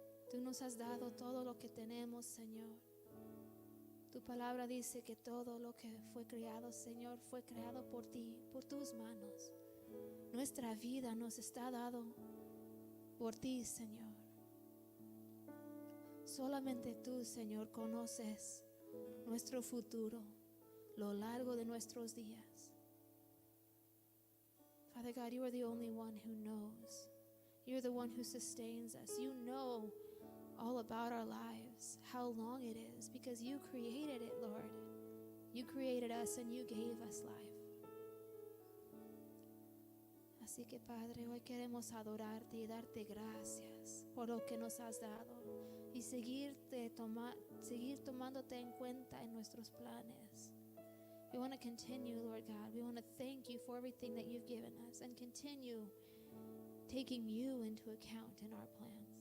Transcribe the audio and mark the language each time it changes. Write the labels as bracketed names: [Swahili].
[Spanish] Tú nos has dado todo lo que tenemos, Señor. Tu palabra dice que todo lo que fue creado, Señor, fue creado por ti, por tus manos. Nuestra vida nos está dado por ti, Señor. Solamente tú, Señor, conoces nuestro futuro, lo largo de nuestros días. [English] Father God, you are the only one who knows. You're the one who sustains us. You know all about our lives, how long it is, because you created it, Lord. You created us and you gave us life. [Spanish] Así que, Padre, hoy queremos adorarte y darte gracias por lo que nos has dado y seguir tomándote en cuenta en nuestros planes. [English] We want to continue, Lord God. We want to thank you for everything that you've given us and continue taking you into account in our plans.